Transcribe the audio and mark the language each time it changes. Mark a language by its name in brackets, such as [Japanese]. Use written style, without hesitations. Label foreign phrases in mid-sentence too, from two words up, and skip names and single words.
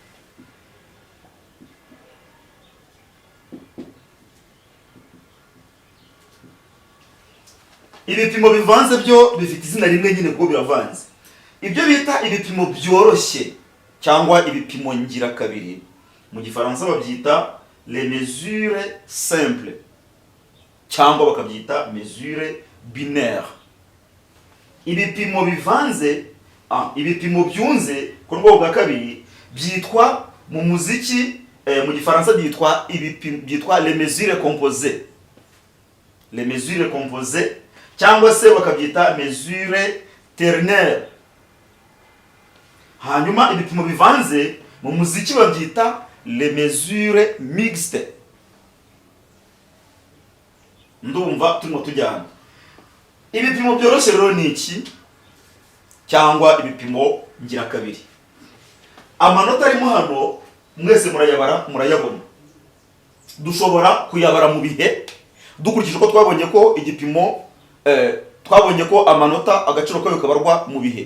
[Kinyarwanda] Ibipimo bivanze byo bifite izina rimwe nyine kuko biravanze. Ibyo bita ibipimo byoroshye cyangwa ibipimo ngirakabiri mu gifaransa babyita [French] les mesures simples [Kinyarwanda] cyangwa bakabyita [French] mesure binaire. [Kinyarwanda] Ibipimo bivanze, ibipimo byunze ku rwego bwa kabiri byitwa mu muziki mu gifaransa byitwa ibipimo byitwa [French] les mesures composées. les mesures composées [Kinyarwanda] cyangwa se bakabyita [French] mesure ternaire. [Kinyarwanda] Hanyuma ibipimo bivanze mu muziki babyita [French] les mesures mixtes. [Kinyarwanda] Ndumva turimo tujyana. Ibipimo byoroshye rero ni iki cyangwa ibipimo ngira kabiri. Amanota arimo hano mwese murayabona. Dushobora kuyabara mu bihe dukurikije ko twabonye ko igipimo twabonye ko amanota agaciro kayo kabarwa mu bihe.